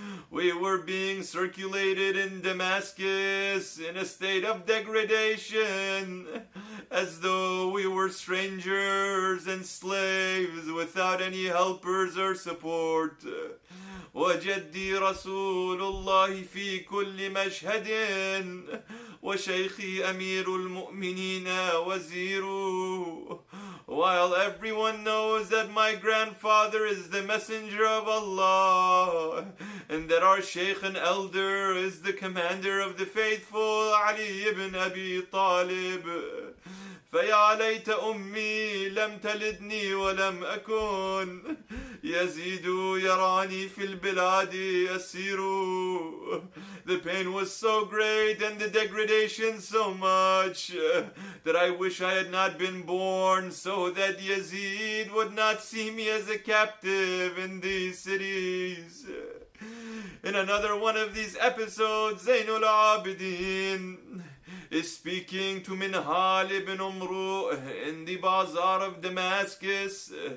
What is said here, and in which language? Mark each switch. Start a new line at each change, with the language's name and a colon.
English: We were being circulated in Damascus in a state of degradation, as though we were strangers and slaves without any helpers or support.
Arabic: وجدي رسول الله في كل مشهد وشيخي أمير المؤمنين وزير.
English: While everyone knows that my grandfather is the messenger of Allah, and that our Shaykh and elder is the commander of the faithful, Ali ibn Abi Talib.
Arabic: فيا ليت أمي لم تلدني ولم أكن يزيد يراني في البلاد أسير.
English: The pain was so great and the degradation so much that I wish I had not been born, so that Yazid would not see me as a captive in these cities. In another one of these episodes, Zainul Abidin is speaking to Minhal ibn Umru in the bazaar of Damascus.